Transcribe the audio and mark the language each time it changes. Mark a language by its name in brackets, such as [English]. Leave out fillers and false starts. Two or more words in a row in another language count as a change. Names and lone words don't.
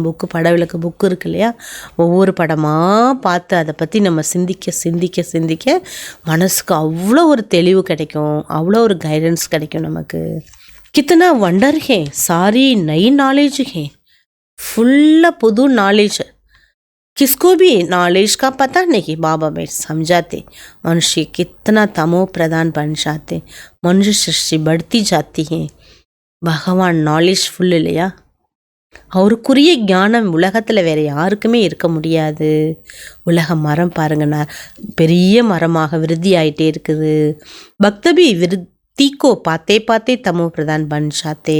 [Tamil] புக்கு, பட விளக்கு புக்கு இருக்கு இல்லையா, ஒவ்வொரு படமாக பார்த்து அதை பற்றி நம்ம சிந்திக்க சிந்திக்க சிந்திக்க மனசுக்கு அவ்வளோ ஒரு தெளிவு கிடைக்கும், அவ்வளோ ஒரு கைடன்ஸ் கிடைக்கும் நமக்கு. [Hindi] कितना वंडर है, सारी नई नॉलेज है, [Tamil] ஃபுல்லாக புது நாலேஜ். [Hindi] किसको भी नॉलेज का पता नहीं, बाबा में समझाते मनुष्य कितना तमो प्रधान बन जाते, मनुष्य सृष्टि बढ़ती जाती है. [Tamil] பகவான் [English] knowledge full [Tamil] இல்லையா? அவருக்குரிய ஞானம் உலகத்தில் வேறு யாருக்குமே இருக்க முடியாது. உலக மரம் பாருங்கண்ணா, பெரிய மரமாக விருத்தி ஆகிட்டே இருக்குது. [Hindi] भक्त भी वृद्धि को पाते पाते तमो प्रधान बन जाते.